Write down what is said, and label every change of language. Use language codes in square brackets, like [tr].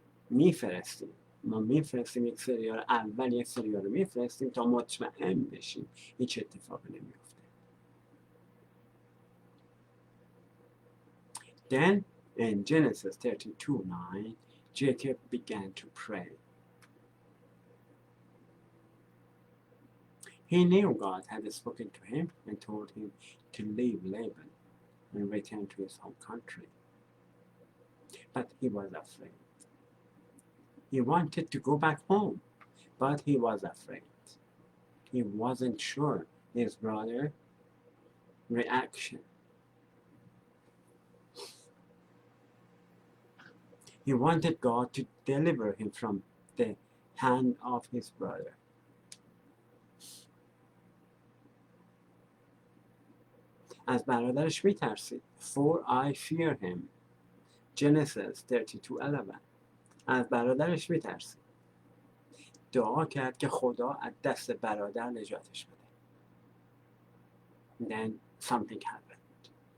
[fa] میفرستیم ما میفرستیم یک سریال اول یک سریال رو میفرستیم تا مطمئن بشیم هیچ اتفاقی نمیفته. [en] Then in Genesis 32:9 Jacob began to pray. He knew God had spoken to him and told him to leave Laban and return to his home country. But he was afraid. He wanted to go back home, but he was afraid. He wasn't sure his brother's reaction. He wanted God to deliver him from the hand of his brother. [fa] از برادرش میترسید. [en] For I fear him. [fa] Genesis 32:11. از برادرش میترسید. دعا کرد که خدا از دست برادر نجاتش بده. [en] Then something happened.